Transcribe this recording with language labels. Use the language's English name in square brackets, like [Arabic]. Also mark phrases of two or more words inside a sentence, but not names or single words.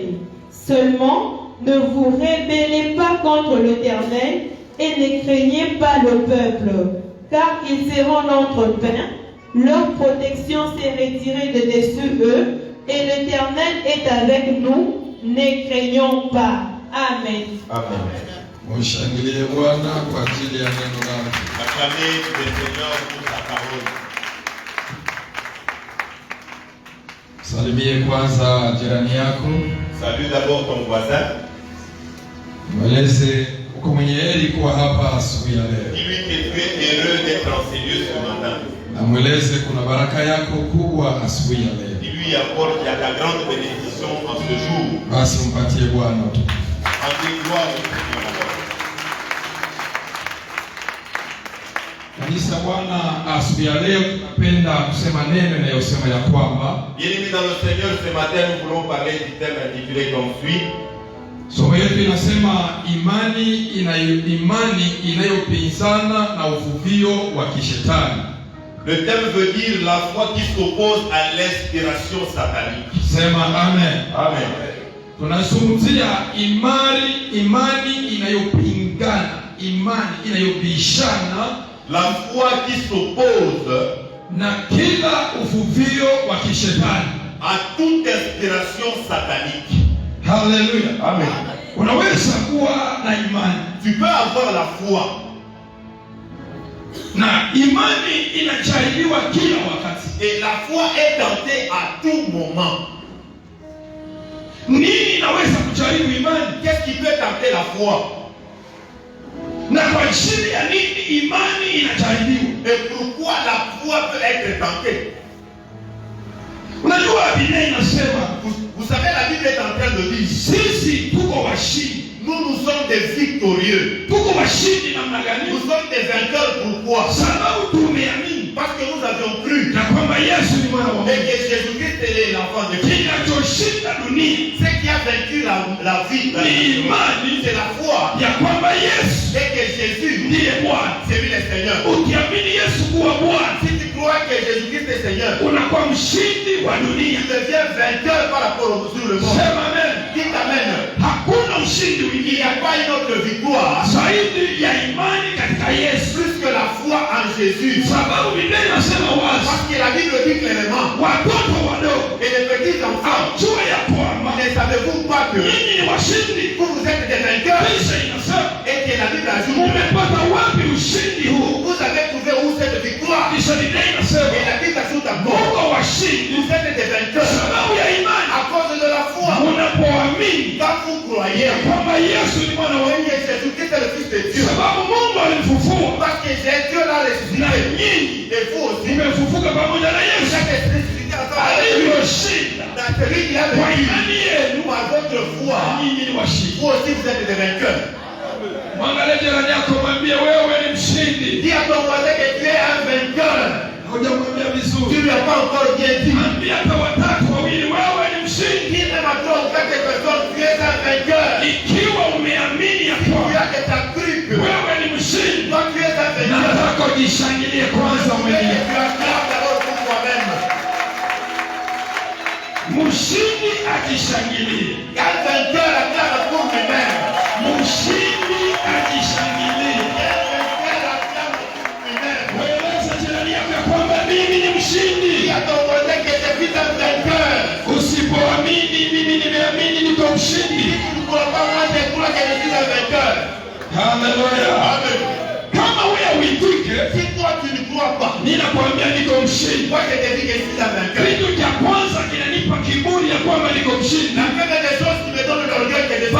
[French] Seulement, ne vous rébellez pas contre l'Éternel et ne craignez pas le peuple, car ils seront notre pain. Leur protection s'est retirée de dessus eux, et l'Éternel est avec nous. Ne craignons pas. Amen. Amen. [Swahili] Mshangilie Bwana kwa ajili ya neno lake. [French] Acclamez le Seigneur pour sa parole. [Swahili] Salimie kwanza jirani yako. [French] Salue d'abord ton voisin. [Swahili] Mweleze uko mwenye heri kuwa hapa asubuhi ya leo. [French] Dis-lui que tu es heureux d'être en Seigneur ce matin. [Swahili] Na mweleze kuna baraka yako kubwa asubuhi ya leo. [French] Dis-lui encore qu'il y a ta grande bénédiction en ce jour. [Swahili] Basi mpatie Bwana tu. [French] Rendez gloire au Seigneur. [Swahili] Kanisa Bwana, asubuhi ya leo tunapenda kusema neno inayosema ya kwamba [French] Bien-aimés dans le Seigneur, ce matin nous voulons parler du thème intitulé comme suit. [Swahili] somo yetu inasema imani inayopinzana na uvuvio wa kishetani. [French] Le thème veut dire la foi qui s'oppose à l'inspiration satanique. [Swahili] Sema amen. Amen. Tunazungumzia imani inayopingana, imani inayobishana [French] La foi qui s'oppose [Swahili] na kila uvuvio wa kishetani, [French] à toute inspiration satanique. [Swahili] Haleluya. Amen. Unaweza kuwa na imani. [French] Tu peux avoir la foi. [Swahili] Na imani inajaribiwa kila wakati. [French] Et la foi est tentée à tout moment. [Swahili] Nini inaweza kujaribu imani? [French] Qu'est-ce qui peut tenter la foi? [Swahili] Na kwa ajili ya nini imani inajaribiwa? [French] Et pourquoi la foi peut être tentée? [Swahili] Unajua Biblia inasema, [French] Vous savez, la Bible est en train de dire, [Swahili] sisi tuko washindi. [French] nous sommes des victorieux. [Swahili] Tuko washindi namna gani? [French] Nous sommes des vainqueurs. Pourquoi? [Swahili] Sababu tumeamini [French] Parce que nous avions cru [Swahili] na kwamba Yesu ni mwana wa [French] et [Swahili] Mungu. [French] que Jésus-Christ est l'enfant de Dieu. [Swahili] Kinachoshinda dunia [French] Ce qui a vaincu la vie, [Swahili] ni imani [French] c'est la foi. [Swahili] ya kwamba Yesu [French] Et que Jésus, [Swahili] ndiye Bwana. [French] c'est lui le Seigneur. [Swahili] Ukiamini Yesu kuwa Bwana, [French] Si tu crois que Jésus-Christ est Seigneur, [Swahili] unakuwa mshindi wa dunia. [French] tu deviens vainqueur par rapport sur le monde. [Swahili] Sema amen. [French] Qui t'amène? [Swahili] Hakuna ushindi [French] Il [Swahili] mwingine [French] n'y a pas une autre victoire [Swahili] zaidi ya imani katika Yesu. [French] plus que la foi en Jésus. [Swahili] Sababu Biblia inasema wazi, [French] Parce que la Bible dit clairement, [Swahili] watoto wadogo, [French] et les petits enfants, [Swahili] jua ya kwamba [French] ne savez-vous pas que [Swahili] nyinyi ni washindi. [French] vous êtes des vainqueurs? [Swahili] Kisha inasema, [French] Et que la Bible ajoute, [Swahili] umepata wapi ushindi huu? [French] vous avez trouvé où cette victoire? [Swahili] Kisha Biblia inasema, [French] Et la Bible ajoute encore, [Swahili] muko washindi [French] vous êtes des vainqueurs [Swahili] sababu ya imani. [French] à cause de la foi. [Swahili] Unapoamini [French] Quand vous croyez [Swahili] kwamba Yesu ni mwana wa Mungu, [French] que Jésus-Christ est le Fils de Dieu, [Swahili] sababu Mungu alimfufua [French] parce que Dieu l'a [Swahili] na [French] ressuscité, [Swahili] nyinyi [French] et vous aussi, [Swahili] mmefufuka pamoja na [French] vous [Swahili] Yesu [French] êtes ressuscité ensemble avec lui. [Swahili] alivyoshinda. [French] Dans celui qui a [Swahili] Kwa [French] vaincu, [Swahili] imani yenu [French] par votre foi, [Swahili] nyinyi ni washindi. [French] vous aussi vous êtes des vainqueurs. [Swahili] Mwangalie jirani yako, mwambie wewe ni mshindi. [French] Dis à ton voisin que tu es un vainqueur. [Swahili] Hujamwambia [French] Tu [Swahili] vizuri. [French] ne lui as pas encore bien dit. [Swahili] Ambia hata watatu wawili, wewe ni mshindi. [French] Dis même à toi ou quatre personnes, tu es un vainqueur. [Swahili] Ikiwa umeamini ya [French] Tu [Swahili] kwamba [French] as que tu as cru que [Swahili] wewe ni mshindi, [French] toi tu es un vainqueur. [Swahili] nataka ujishangilie kwanza [French] Tu [Swahili] mwenyewe. [French] acclames d'abord pour toi-même. [Swahili] Mshindi akishangilie, [French] Quel vainqueur acclame pour lui-même? [Swahili] mshindi akishangilie. [French] Quel vainqueur acclame pour lui-même? [Swahili] Mweleze jirani yako ya kwamba mimi ni mshindi. [French] Dis à ton voisin que tu es un vainqueur. [Swahili] Usipoamini mimi nimeamini niko mshindi. [French] Tu ne crois pas, moi je crois que je suis un vainqueur. [Swahili] Haleluya. Amen. Kama wewe uitike, [French] Si toi tu ne crois pas, [Swahili] ninakwambia niko mshindi. [French] moi je te dis que je suis un vainqueur. [Swahili] Kitu cha kwanza kinanipa kiburi ya kwamba niko mshindi. [French] La première des choses qui me donne l'orgueil que je suis un